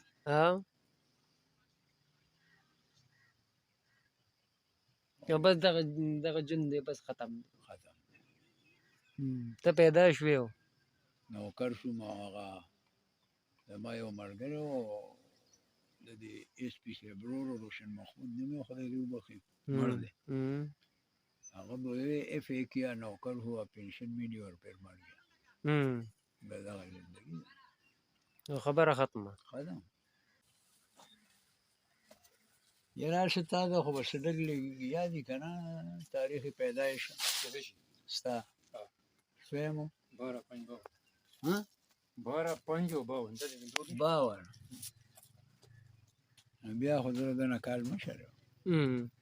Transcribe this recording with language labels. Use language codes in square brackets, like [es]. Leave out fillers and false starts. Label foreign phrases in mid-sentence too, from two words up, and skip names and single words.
[ps] او او بس دغه جون دی بس ختم دی. ختم دی ته پیدا شوې و نوکر شوم او هغه زما یو ملګری و د دې ایس پي صاحب ورور روشن محمود نوم یې خدای دې وبخښي مړ دی هغه به ویل [ur] اف اے کیا نوکر ہوا پینشن میں نہیں اور پھر مر گیا [ps] بس دغه زندګي ده نو خبره ختمه ختم یاره شه تا ده خو به څه ډګ یادي که نه تاریخ پیدایش ستا سویم و 52 بیا خو زه د نه کال مشر یم